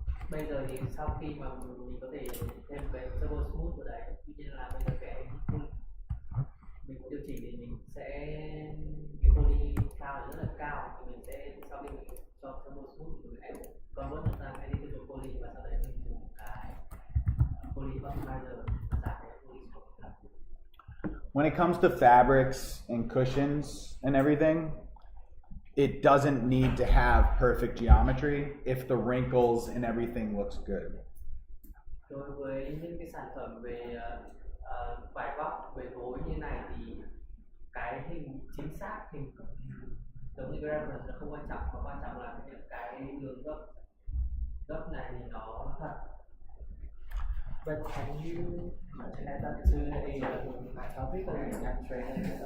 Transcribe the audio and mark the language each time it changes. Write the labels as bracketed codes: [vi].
[vi] Bây giờ thì sau khi mà mình có thể thêm cái turbo smooth vào đấy, tuy nhiên là bây giờ cái mình muốn điều chỉnh thì mình sẽ cái poly cao rất là cao, thì mình sẽ sau khi mình cho turbo smooth thì mình sẽ convert nó sang editable poly và sau đấy mình dùng cái poly optimizer giảm cái poly smooth. [en] When it comes to fabrics and cushions and everything, it doesn't need to have perfect geometry if the wrinkles and everything looks good. [vi] Đối với những cái sản phẩm về vải vóc, về gối như này thì cái hình chính xác, hình giống như cái reference nó không quan trọng, mà quan trọng là những cái đường gấp này thì nó thật. [en] But can you add that to a topic or not training?